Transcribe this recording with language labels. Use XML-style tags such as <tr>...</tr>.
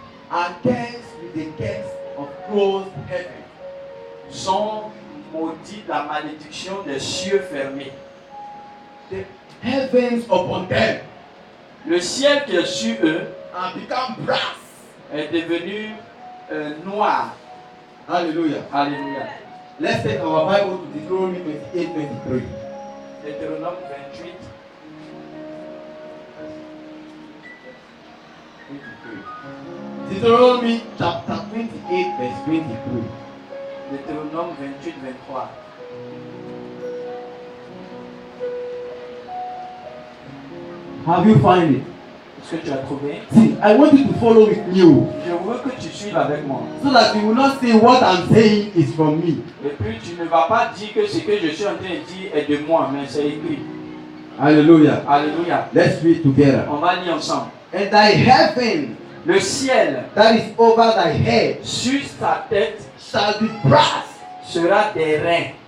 <en>are cursed with the curse of closed heaven.</en> <fr>sont maudits de la malédiction des cieux fermés.</fr> <en>The heavens upon them</en> <fr>Le ciel qui est sur eux</fr> <en>are become brass.</en> <fr>est devenu noir.</fr> <en>Hallelujah.</en> <fr>Alléluia.</fr> <en>Let's take our Bible to Deuteronomy 28:23.</en> <fr>Deutéronome 28.</fr> <en>Deuteronomy chapter 28, verse 23.</en> <fr>Deutéronome 28, 23.</fr> <en>Have you found it?</en> <fr>Est-ce que tu as trouvé?</fr> <en>See, I want you to follow with me,</en> <fr>Je veux que tu suives avec moi.</fr> <en>so that you will not say what I'm saying is from me.</en> <fr>Et puis tu ne vas pas dire que ce que je suis en train de dire est de moi, mais c'est écrit.</fr> <en>Hallelujah.</en> <fr>Alléluia.</fr> <en>Let's read together.</en> <fr>On va lire ensemble.</fr> <en>And thy heaven</en> <fr>Le ciel</fr> <en>that is over thy head</en> <fr>sur ta tête</fr> <en>shall be brass,</en> <fr>sera des reins,</fr>